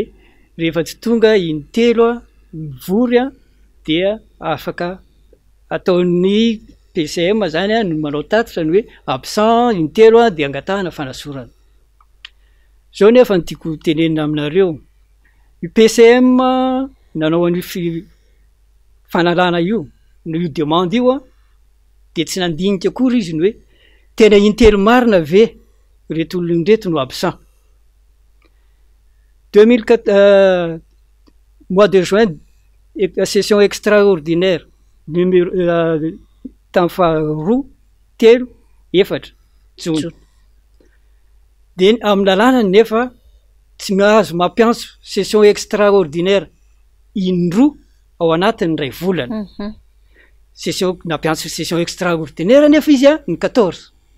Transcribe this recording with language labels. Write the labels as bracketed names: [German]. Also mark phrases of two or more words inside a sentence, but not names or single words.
[Malagasy] rehefa tsy tonga intelo a mivory a dia afaka ataon'ny PCM zany a no manao tatitra ny hoe absent intelo a de angatahana fanasorana zao nefa ny tiako tenenina aminareo io PCM nanao an'io fanalana io no io demande io a de tsy nandinika akory izy ny hoe tena intelo marina ve reto olony reto no absent [French] 2004 mois de juin session extraordinaire [Malagasy] numéro tamin'ny faharoa telo efatra jona de amin'ny lalàna nefa tsy mahazo mampiantso [French] session extraordinaire [Malagasy] indroa ao anatin'ny ray volana session nampiantso [French] session extraordinaire [Malagasy] nefa izy a ny 14